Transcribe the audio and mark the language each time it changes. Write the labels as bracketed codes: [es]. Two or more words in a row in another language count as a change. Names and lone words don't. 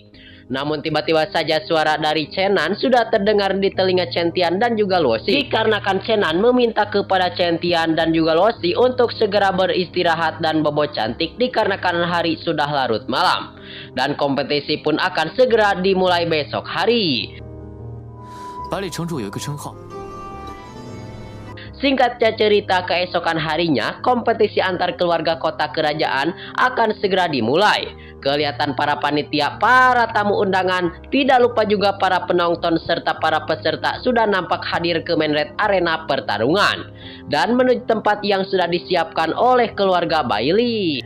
[id] Namun tiba-tiba saja suara dari Chenan sudah terdengar di telinga Chen Tian dan juga Luo Xi. Dikarenakan Chenan meminta kepada Chen Tian dan juga Luo Xi untuk segera beristirahat dan bobo cantik dikarenakan hari sudah larut malam. Dan kompetisi pun akan segera dimulai besok hari. [zh] 百里城主有一个称号， [id] Singkatnya cerita, keesokan harinya kompetisi antar keluarga kota kerajaan akan segera dimulai. Kelihatan para panitia, para tamu undangan, tidak lupa juga para penonton serta para peserta sudah nampak hadir ke main red arena pertarungan dan menuju tempat yang sudah disiapkan oleh keluarga Bai Li.